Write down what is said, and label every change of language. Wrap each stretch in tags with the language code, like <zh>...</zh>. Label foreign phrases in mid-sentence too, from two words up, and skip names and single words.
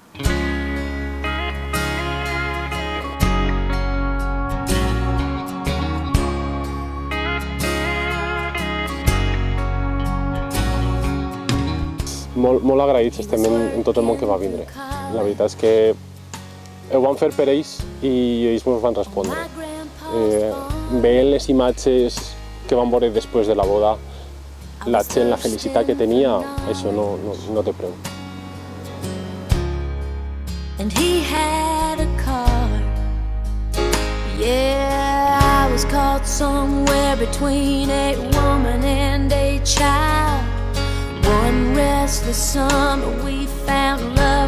<ca>Molt agraïts estem en tot el món que va vindre. La veritat és que ho van fer per ells i ells ens van respondre. Veient les imatges que van veure després de la boda, la gent, la felicitat que tenia, això no té preu.</ca> <en>And he had a car. Yeah, I was caught somewhere between a woman and a child. One restless summer we found love.</en>